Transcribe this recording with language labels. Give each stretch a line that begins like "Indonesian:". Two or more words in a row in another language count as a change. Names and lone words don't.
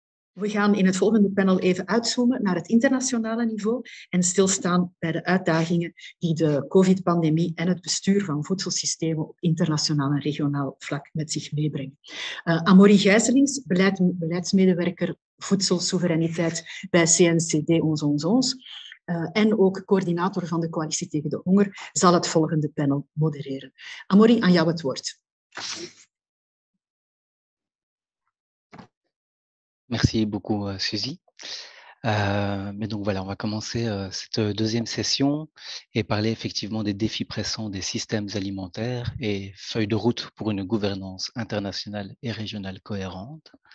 Dutch: We gaan in het volgende panel even uitzoomen naar het internationale niveau en stilstaan bij de uitdagingen die de COVID-pandemie en het bestuur van voedselsystemen op internationaal en regionaal vlak met zich meebrengen. Amaury Gijzelings, beleidsmedewerker voedselsoevereiniteit bij CNCD 1111 en ook coördinator van de Coalitie tegen de Honger, zal het volgende panel modereren. Amaury, aan jou het woord.
French: Merci beaucoup, Suzy. Mais donc voilà, on va commencer cette deuxième session et parler effectivement des défis pressants des systèmes alimentaires et feuille de route pour une gouvernance internationale et régionale cohérente.